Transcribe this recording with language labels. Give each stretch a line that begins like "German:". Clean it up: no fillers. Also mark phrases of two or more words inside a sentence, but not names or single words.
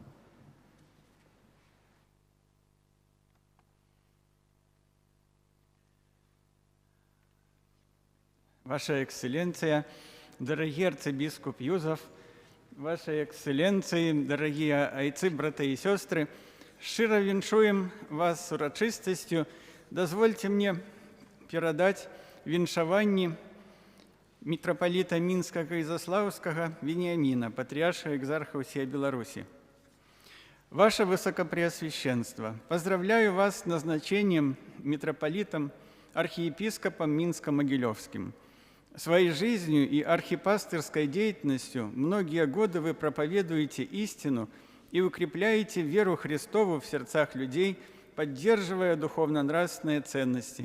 Russian: Ваша экселленция, дорогий арцыбіскуп Юзаф, ваша экселленции, дорогие
Belarusian: айцы, браты
Russian: и сестры,
Belarusian: шчыра віншуем вас с урачыстасцю. Дозвольте мне перадаць віншаванні митрополита Мінскага і Заслаўскага Вениамина, патриарша экзарха усей Беларуси.
Russian: Ваше Высокопреосвященство, поздравляю вас с назначением митрополитом, архиепископом Минско-Могилевским. Своей жизнью и архипастырской деятельностью многие годы вы проповедуете истину и укрепляете веру Христову в сердцах людей, поддерживая духовно-нравственные ценности.